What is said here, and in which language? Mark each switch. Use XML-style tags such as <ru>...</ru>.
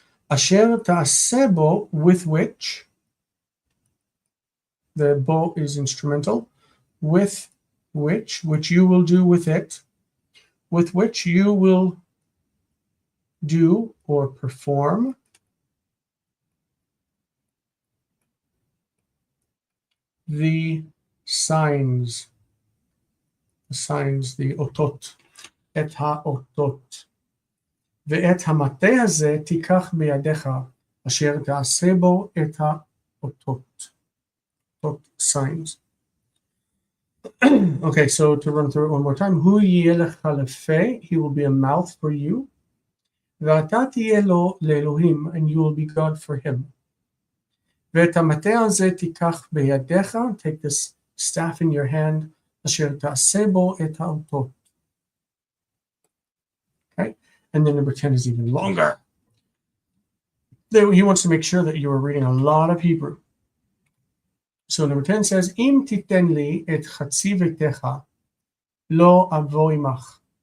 <he>Asher ta'aseh bo,</he> <en>with which, the bo is instrumental, with which you will do with it, with which you will do or perform the signs, the otot,</en> <he>et ha-otot. ואת המטה הזה תיקח בידיך, אשר תעשה בו את האותות.</he> <en>Signs. Okay, so to run through it one more time.</en> <he>הוא יהיה לך לפה,</he> <en>he will be a mouth for you.</en> <he>ואתה תהיה לו לאלוהים,</he> <en>and you will be God for him.</en> <he>ואת המטה הזה תיקח בידיך,</he> <en>take this staff in your hand,</en> <he>אשר תעשה בו את האותות.</he> <en>Okay, and then number 10 is even longer. He wants to make sure that you are reading a lot of Hebrew. So number 10 says,</en> <he>Im titen li et chatzi vetecha, lo avo imach.</he>